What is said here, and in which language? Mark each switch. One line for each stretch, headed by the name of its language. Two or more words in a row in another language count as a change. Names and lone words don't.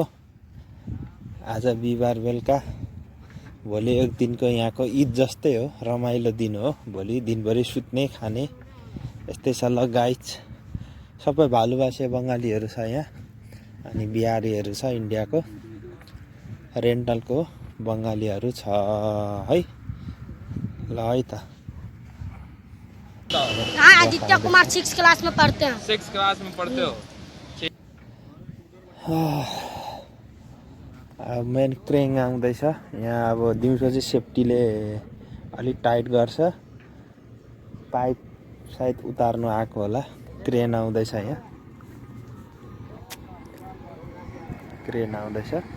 Nepali: आज बिहिबार बेलुका, भोलि एक दिनको यहाँको ईद जस्तै हो, रमाइलो दिन हो। भोलि दिनभरि सुत्ने खाने यस्तै छ ल गाइज। सबै भालुबासे बङ्गालीहरू छ यहाँ, अनि बिहारीहरू छ, इन्डियाको रेन्टलको बङ्गालीहरू छ है। ल है त।
Hindi: आदित्य कुमार 6 क्लास में पढ़ते हैं। 6 क्लास में पढ़ते हो?
Nepali: अब मेन क्रेन आउँदैछ यहाँ। अब दिउँसो चाहिँ सेफ्टीले अलिक टाइट गर्छ, पाइप सायद उतार्नु आएको होला। क्रेन आउँदैछ यहाँ, क्रेन आउँदैछ।